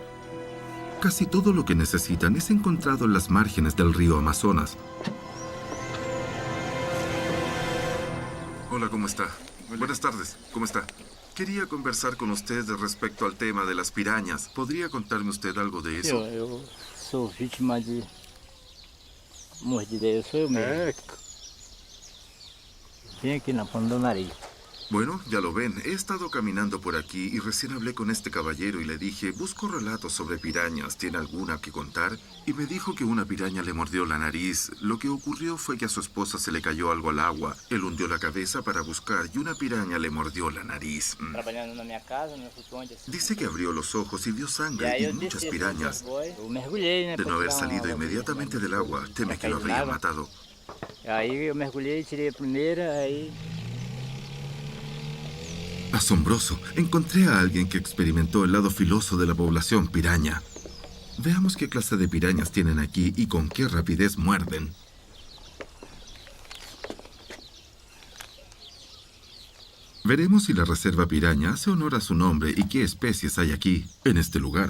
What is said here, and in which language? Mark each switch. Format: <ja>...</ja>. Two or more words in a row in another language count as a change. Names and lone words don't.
<es>Casi todo lo que necesitan es encontrado en las márgenes del río Amazonas. Hola, ¿cómo está? Buenas tardes, ¿cómo está? Quería conversar con usted respecto al tema de las pirañas. ¿Podría contarme usted algo de eso?</es> <pt>Eu sou vítima de mordida, eu sou eu mesmo. Bem aqui na ponta do nariz.</pt> <es>Bueno, ya lo ven, he estado caminando por aquí y recién hablé con este caballero y le dije, busco relatos sobre pirañas, ¿tiene alguna que contar? Y me dijo que una piraña le mordió la nariz. Lo que ocurrió fue que a su esposa se le cayó algo al agua. Él hundió la cabeza para buscar y una piraña le mordió la nariz.</es> <pt>Trabalhando na minha casa, no flutuante.</pt> <es>Dice que abrió los ojos y vio sangre y muchas pirañas.</es> <pt>Eu mergulhei, né?</pt> <es>De no haber salido inmediatamente del agua, teme que lo habría matado.</es> <pt>Aí eu mergulhei, tirei a primeira, aí...</pt> <es>Asombroso, encontré a alguien que experimentó el lado filoso de la población piraña. Veamos qué clase de pirañas tienen aquí y con qué rapidez muerden. Veremos si la reserva piraña hace honor a su nombre y qué especies hay aquí, en este lugar.</es>